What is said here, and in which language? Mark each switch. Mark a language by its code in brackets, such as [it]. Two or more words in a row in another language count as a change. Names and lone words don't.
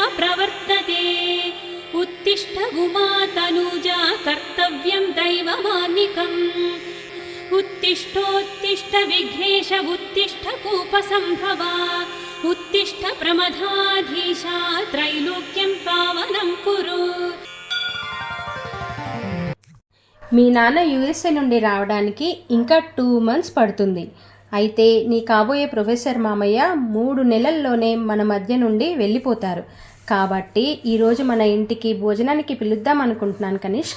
[sa] प्रवर्तते, उत्तिष्ठ उमा तनूजा कर्तव्यं दैवमान्निकम्, उत्तिष्ठोत्तिष्ठ विघ्नेश उत्तिष्ठ कूपसम्भवा, उत्तिष्ठ प्रमदाधीशा त्रैलोक्यं पावनं कुरु. [te] మీ నాన్న యూఎస్ఏ నుండి రావడానికి ఇంకా 2 months పడుతుంది. అయితే నీ కాబోయే ప్రొఫెసర్ మామయ్య 3 నెలల్లోనే మన మధ్య నుండి వెళ్ళిపోతారు. కాబట్టి ఈరోజు మన ఇంటికి భోజనానికి పిలుద్దాం అనుకుంటున్నాను కనిష్క్.